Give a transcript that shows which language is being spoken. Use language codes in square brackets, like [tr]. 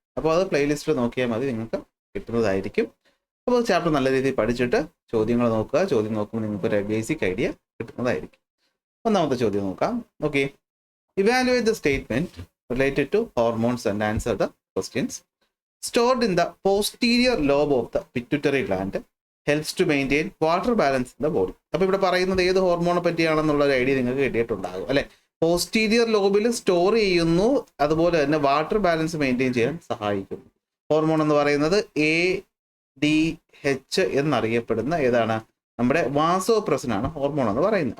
[ml] അപ്പോൾ അത് പ്ലേലിസ്റ്റിൽ നോക്കിയാൽ മതി, നിങ്ങൾക്ക് കിട്ടുന്നതായിരിക്കും. അപ്പോൾ ചാപ്റ്റർ നല്ല രീതിയിൽ പഠിച്ചിട്ട് ചോദ്യങ്ങൾ നോക്കുക. ചോദ്യം നോക്കുമ്പോൾ നിങ്ങൾക്ക് ഒരു ബേസിക് ഐഡിയ കിട്ടുന്നതായിരിക്കും. ഒന്നാമത്തെ ചോദ്യം നോക്കാം. [en] Okay, evaluate the statement related to hormones and answer the questions. Stored in the posterior lobe of the pituitary gland helps to maintain water balance in the body. [ml] അപ്പോൾ ഇവിടെ പറയുന്നത് ഏത് ഹോർമോണെ പറ്റിയാണെന്നുള്ള ഒരു ഐഡിയ നിങ്ങൾക്ക് കിട്ടിയിട്ടുണ്ടാകും അല്ലെ. പോസ്റ്റീരിയർ ലോബിൽ സ്റ്റോർ ചെയ്യുന്നു, അതുപോലെ തന്നെ വാട്ടർ ബാലൻസ് മെയിൻറ്റെയിൻ ചെയ്യാൻ സഹായിക്കുന്നു. ഹോർമോൺ എന്ന് പറയുന്നത് ADH എന്നറിയപ്പെടുന്ന ഏതാണ്, നമ്മുടെ വാസോപ്രസിൻ ആണ് ഹോർമോൺ എന്ന് പറയുന്നത്.